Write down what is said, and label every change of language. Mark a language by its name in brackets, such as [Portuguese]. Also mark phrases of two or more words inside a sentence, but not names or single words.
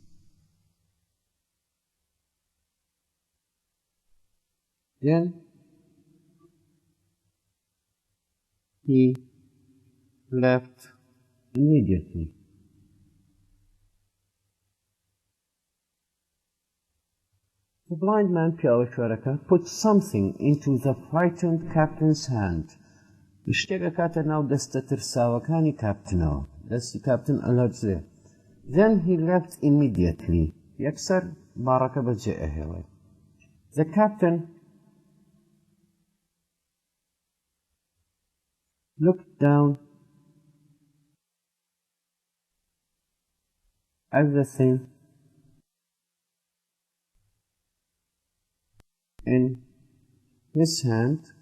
[English] Then he left immediately. The blind man پیاوەشوارەکە put something into the frightened captain's hand. [Central Kurdish] شتێکە کاتە ناو دەستە ترساوەکانی کاپتنەوە دەستی کاپتن ئەلەرزێ. [English] Then he left immediately. [Central Kurdish] یەکسەر باڕەکە بەجێ ئەهێڵێ. [English] The captain looked down at the thing in his hand,